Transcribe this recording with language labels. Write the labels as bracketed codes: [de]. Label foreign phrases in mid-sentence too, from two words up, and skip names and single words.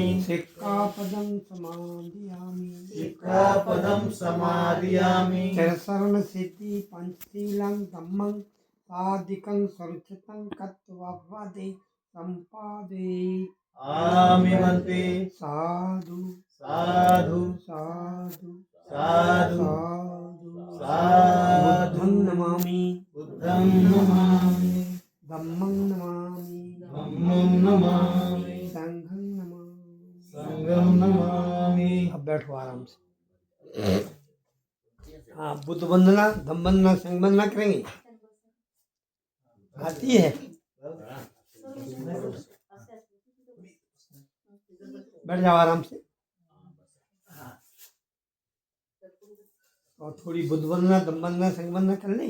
[pi] सिक्खापदं समादयामि सिक्खापदं समादियामि चिरशरण सिद्धि पंचशीलं धम्मं साधिकं सुरक्षितं कत्ववदे संपादे आमि वन्दे साधु साधु साधु साधु साधु साधु बुद्धं नमामि बुद्धं नमामि धम्मं नमामि धम्मं नमामि संघं नमामि संघं नमामि। [hi] अब बैठो आराम से। हाँ बुद्ध वंदना धम्म वंदना संघ वंदना करेंगे आती है बैठ जाओ आराम से और थोड़ी बुद्ध वंदना धम्म वंदना संघ वंदना कर लें